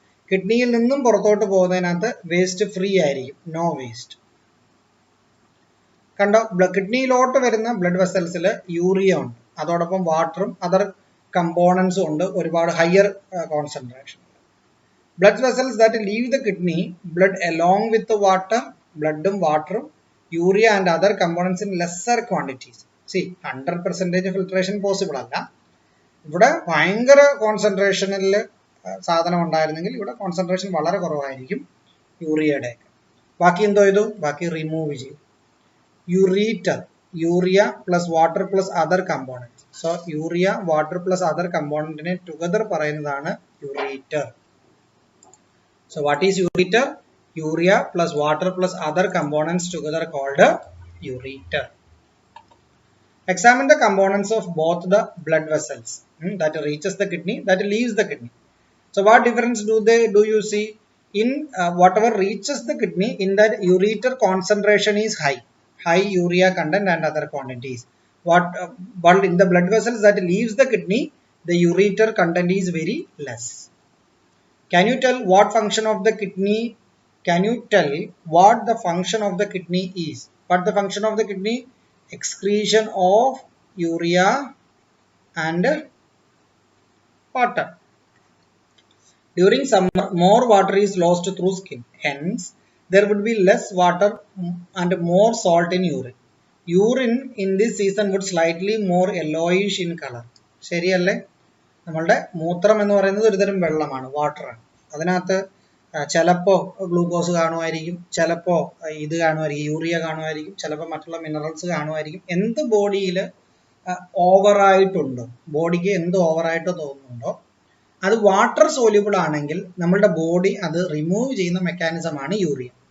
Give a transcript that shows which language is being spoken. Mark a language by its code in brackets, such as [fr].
[ml] കിഡ്നിയിൽ നിന്നും പുറത്തോട്ട് പോകുന്നതിനകത്ത് waste free ആയിരിക്കും, നോ വേസ്റ്റ്. കണ്ടോ, കിഡ്നിയിലോട്ട് വരുന്ന ബ്ലഡ് വെസൽസിൽ യൂറിയ ഉണ്ട്, അതോടൊപ്പം വാട്ടറും അതർ കമ്പോണൻസും ഉണ്ട്, ഒരുപാട് higher concentration. [en] Blood vessels that leave the kidney, blood along with the water, bloodum, water, urea and other components in lesser quantities. See, 100% filtration possible അല്ല. [ml] ഇവിടെ ഭയങ്കര കോൺസെൻട്രേഷനിൽ സാധനം ഉണ്ടായിരുന്നെങ്കിൽ ഇവിടെ കോൺസെൻട്രേഷൻ വളരെ കുറവായിരിക്കും യൂറിയയുടെ. ബാക്കി എന്തോ ചെയ്തു? ബാക്കി റിമൂവ് ചെയ്തു. [en] Ureter, urea plus water plus other components. [ml] So urea, water plus other കമ്പോണന്റിനെ together പറയുന്നതാണ് ureter. [en] So what is ureter? Urea plus water plus other components together called ureter. Examine the components of both the blood vessels that reaches the kidney, that leaves the kidney. So what difference do you see? In whatever reaches the kidney, in that ureter concentration is high urea content and other quantities. But in the blood vessels that leaves the kidney, the ureter content is very less. Can you tell what function of the kidney? Can you tell what the function of the kidney is? What the function of the kidney? Excretion of urea and water. During summer, more water is lost through skin. Hence, there would be less water and more salt in urine. Urine in this season would slightly more yellowish in color. [ml] ശരിയല്ലേ? നമ്മളുടെ മൂത്രം എന്ന് പറയുന്നത് ഒരുതരം വെള്ളമാണ്, വാട്ടറാണ്. അതിനകത്ത് ചിലപ്പോൾ glucose കാണുമായിരിക്കും, ചിലപ്പോൾ ഇത് കാണുമായിരിക്കും, യൂറിയ കാണുമായിരിക്കും, ചിലപ്പോൾ മറ്റുള്ള മിനറൽസ് കാണുമായിരിക്കും. എന്ത് ബോഡിയിൽ ഓവറായിട്ടുണ്ടോ, ബോഡിക്ക് എന്ത് ഓവറായിട്ട് തോന്നുന്നുണ്ടോ അത് വാട്ടർ സോല്യൂബിൾ ആണെങ്കിൽ നമ്മളുടെ ബോഡി അത് റിമൂവ് ചെയ്യുന്ന മെക്കാനിസമാണ് യൂറിയ.